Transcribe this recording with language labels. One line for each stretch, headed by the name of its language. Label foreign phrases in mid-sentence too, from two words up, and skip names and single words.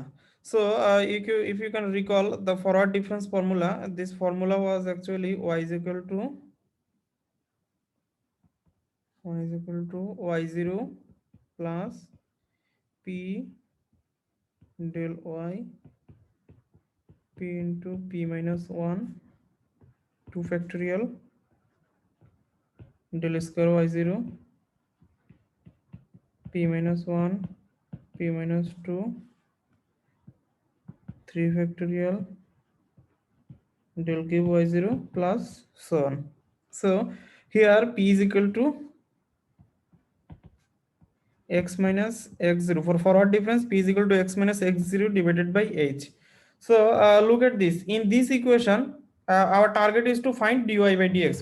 English: So if you can recall the forward difference formula, this formula was actually y is equal to y0 plus p del y p into p minus 1 2 factorial del square y0 p minus 1 p minus 2 3 factorial del cube y0 plus so on. So here p is equal to x minus x0. For forward difference, p is equal to x minus x0 divided by h. So look at this. In this equation, our target is to find dy by dx.